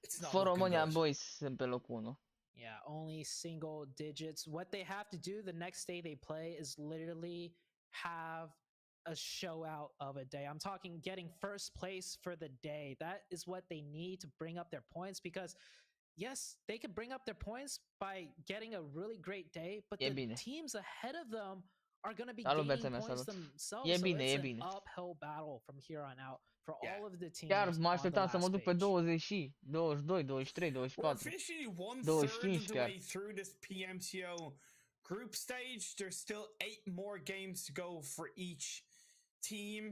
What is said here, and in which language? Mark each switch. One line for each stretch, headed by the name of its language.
English: For România, boys,
Romanian: sunt pe locul 1.
English: Yeah, only single digits. What they have to do the next day they play is literally have a show out of a day. I'm talking getting first place for the day. That is what they need to bring up their points because yes, they could bring up their points by getting a really great day, but the teams ahead of them are going to be gaining points themselves. So it's an uphill battle from here on out for all of the teams.
Romanian: Chiar mă așteptam să mă duc pe 20, 22, 23, 24, 25 chiar.
English: Through this PMCO group stage, there's still 8 more games to go for each team.